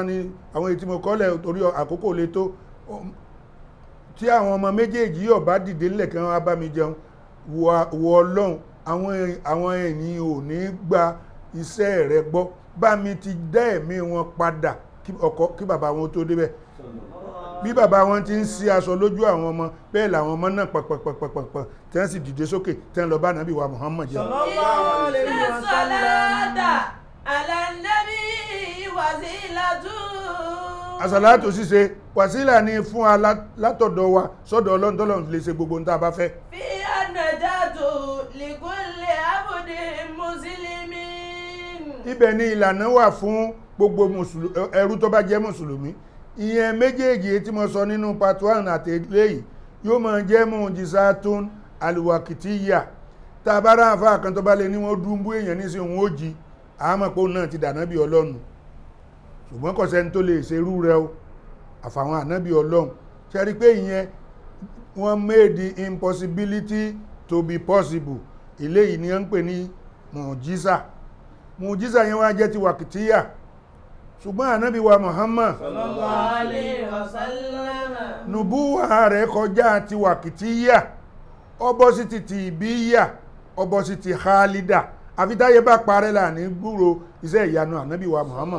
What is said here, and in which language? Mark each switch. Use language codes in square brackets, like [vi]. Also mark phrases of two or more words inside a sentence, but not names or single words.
[yo] ní àwọn ètí mo kọ́lẹ̀ torí àkókò lè tó tí àwọn ọmọ méjèèjì yóò bá dìde nílẹ̀ kí wọ́n bá mi jẹun wọ ọlọ́run àwọn ènìyàn ò ní gba iṣẹ́ rẹ̀ gbọ́ bá mi ti dá ẹ̀mí wọn padà kí bàbá wọn tó débẹ̀ bí bàbá wọn ti ń sí aṣọ lójú àwọn ọmọ bẹ́ẹ̀ làwọn ọmọ náà pọ̀pọ̀pọ̀pọ̀ tí wọ́n sì dìde sókè tí wọ́n lọ bá nàbí wa Muhammad jẹun. àsàlátù ṣíṣe wàsílà ní fún wa látọ̀dọ̀ wa sọ́dọ̀ Ọlọ́run tọ́lọ́run lè ṣe gbogbo nta bá fẹ́. [ar] في النجاة لكل عبد مسلم. [yo] ibẹ̀ ni ìlànà wà fún gbogbo ẹrú tó bá jẹ́ mùsùlùmí ìyẹn méjèèjì tí mo sọ nínú part 1 àti eléyìí yóò máa jẹ́ [ar] معجزة الوقتية [yo] tá a bá rá àfáà kan tó bá lè ní wọ́n dúnbú èèyàn ní sí òun ó jí àmọ́ pé òun náà ti dànábì Ọlọ́run ṣùgbọ́n kò sẹ́ni tó lè ṣerú rẹ̀ o àfàwọn ànábì Ọlọ́run ṣe rí pé ìyẹn wọ́n [en] made the impossibility to be possible [yo] eléyìí ni wọ́n ń pè ní mùjísà yẹn wá jẹ́ ti wàkìtíyà ṣùgbọ́n ànábì wa Muhammad [ar] صلى الله عليه وسلم [yo] nùbúwà rẹ̀ kọjá ti wàkìtíyà ọbọ̀ sí ti tìbíyà ọbọ̀ sí ti khalida àfitáyé bá parẹ́ là ní gbúrò iṣẹ́ ìyanu ànábì wa Muhammad